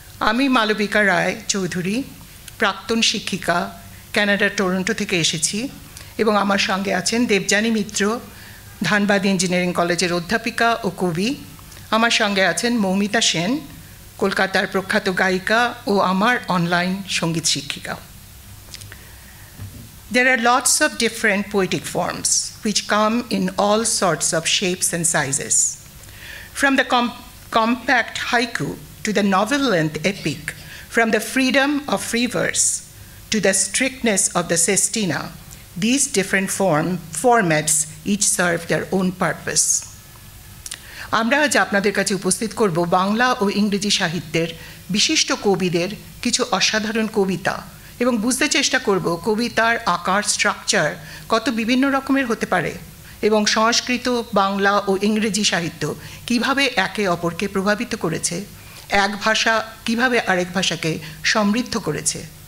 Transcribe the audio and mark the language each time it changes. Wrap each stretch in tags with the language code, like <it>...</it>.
<bn>আমি মালবিকা রায় চৌধুরী, প্রাক্তন শিক্ষিকা, কানাডার টরন্টো থেকে এসেছি, এবং আমার সঙ্গে আছেন দেবযানী মিত্র, ধানবাদ ইঞ্জিনিয়ারিং কলেজের অধ্যাপিকা ও কবি। আমার সঙ্গে আছেন মৌমিতা সেন, কলকাতার প্রখ্যাত গায়িকা ও আমার অনলাইন সঙ্গীত শিক্ষিকা।</bn> <en>There are lots of different poetic forms which come in all sorts of shapes and sizes. From the compact haiku to the novel-length epic, from the freedom of free verse to the strictness of the sestina, these different formats each serve their own purpose.</en> <bn>আমরা আজ আপনাদের কাছে উপস্থিত করব বাংলা ও ইংরেজি সাহিত্যের বিশিষ্ট কবিদের কিছু অসাধারণ কবিতা, এবং বুঝতে চেষ্টা করব কবিতার আকার, স্ট্রাকচার কত বিভিন্ন রকমের হতে পারে এবং সংস্কৃত, বাংলা ও ইংরেজি সাহিত্য কিভাবে একে অপরকে প্রভাবিত করেছে, এক ভাষা কিভাবে আরেক ভাষাকে সমৃদ্ধ করেছে।</bn>